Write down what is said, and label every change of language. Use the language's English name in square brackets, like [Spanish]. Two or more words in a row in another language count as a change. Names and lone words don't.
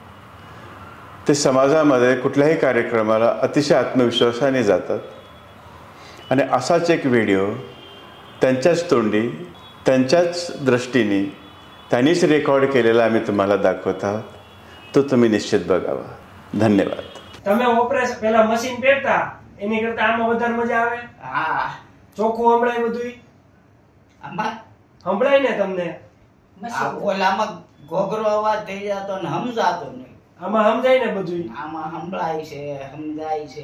[Marathi] ते समाजामध्ये कुठल्याही कार्यक्रमाला अतिशय आत्मविश्वासाने जातात. आणि असाच एक व्हिडिओ त्यांच्याच तोंडी, त्यांच्याच दृष्टीने त्यांनीच रेकॉर्ड केलेला आम्ही तुम्हाला दाखवत आहोत. तो तुम्ही निश्चित बघावा. धन्यवाद. [Gujarati] તમે ઓપરેશન પેલા મશીન પહેરતા એની કરતા આમાં વધારે મજા આવે? હા, ચોખ્ખું સંભળાય બધુંય? આમાં સંભળાય ને તમને? આ ઓલામાં ઘોઘરો અવાજ થઈ જતો ને સમજાતો નહીં. આમાં સમજાય ને બધુંય? આમાં સંભળાય છે, સમજાય છે.